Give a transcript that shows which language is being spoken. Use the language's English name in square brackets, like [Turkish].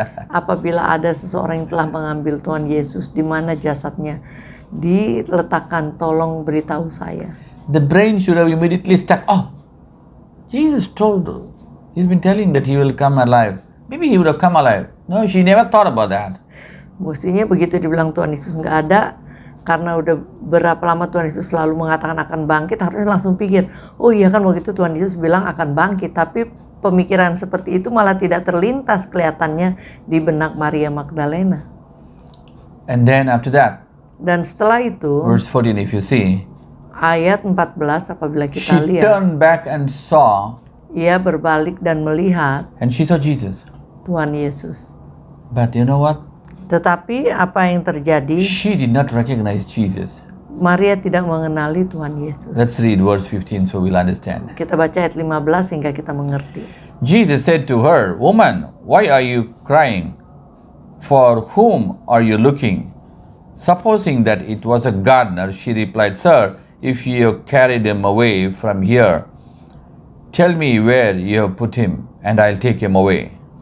[Indonesian] apabila ada seseorang yang telah mengambil Tuhan Yesus, di mana jasadnya diletakkan, tolong beritahu saya. [English] the brain should have immediately stuck. Oh, Jesus told, he's been telling that he will come alive. Maybe he would have come alive. No, she never thought about that. [Indonesian] Mestinya begitu dibilang Tuhan Yesus nggak ada, karena udah berapa lama Tuhan Yesus selalu mengatakan akan bangkit, harusnya langsung pikir, oh iya kan waktu itu Tuhan Yesus bilang akan bangkit. Tapi pemikiran seperti itu malah tidak terlintas kelihatannya di benak Maria Magdalena. [English] And then after that, [Indonesian] Dan setelah itu, [English] verse 14, if you see, [Indonesian] ayat 14 apabila [English] she [Indonesian] kita lihat, [English] turned back and saw, [Indonesian] ia berbalik dan melihat [English] and she saw Jesus. [Indonesian] Tuhan Yesus. [English] But you know what? [Indonesian] Tetapi apa yang terjadi? [English] She did not recognize Jesus. [Indonesian] Maria tidak mengenali Tuhan Yesus. [English] Let's read verse 15 so we'll understand. [Indonesian] Kita baca ayat 15 sehingga kita mengerti. [English] Jesus said to her, "Woman, why are you crying? For whom are you looking?" Supposing that it was a gardener, she replied, "Sir, if you have carried him away from here, tell me where you have put him, and I'll take him away."